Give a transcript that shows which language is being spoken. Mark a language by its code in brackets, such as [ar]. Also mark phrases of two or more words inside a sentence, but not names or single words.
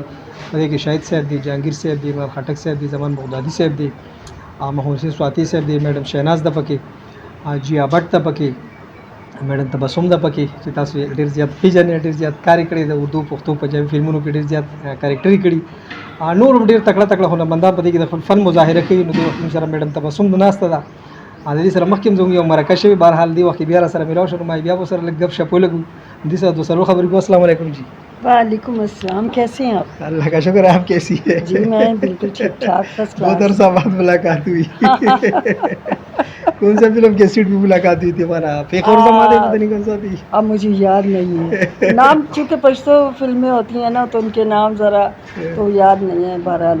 [ps] په دې کې شاهد صاحب دی، جهانگیر صاحب دی، عمران خټک صاحب دی، زمان بغدادي صاحب دی، محمد حسین سواتی صاحب دی، میډم شهناز د پکې، جیا بټ د پکې، میډم تبسم د پکې چې تاسو ډېر زیات پیژنې، ډېر زیات کار کړی د اردو پښتو پنجابي فلمونو کې ډېر زیات کریکټري کړي. نور ډېر تکړه تکړه هنرمندان په دې کې د خپل فن مظاهره کوي. نو د سره میډم تبسم د ناسته ده، د دې سره مخکې زموږ یو مرکه شوې، بهرحال دی وخت بیا سره ملاو شو، ما بیا سره لږ گپ شپ ولګو. دې سره دوسرو خبرې کو. [ar] السلام علیکم [ps] جی. [ar] وعلیکم السلام، [ur] کیسے ہیں آپ؟ اللہ کا شکر ہے، آپ کیسی ہیں؟ جی میں بالکل ٹھیک ٹھاک، [en] first class. [ur] بہت عرصہ بعد ملاقات ہوئی۔ کون سا فلم کے سیٹ پہ ملاقات ہوئی تھی ہمارا؟ فیق اور زمانے پتہ نہیں کون سا تھی، اب مجھے یاد نہیں ہے نام، چونکہ پشتو فلمیں ہوتی ہیں نا تو ان کے نام ذرا تو یاد نہیں ہے بہرحال.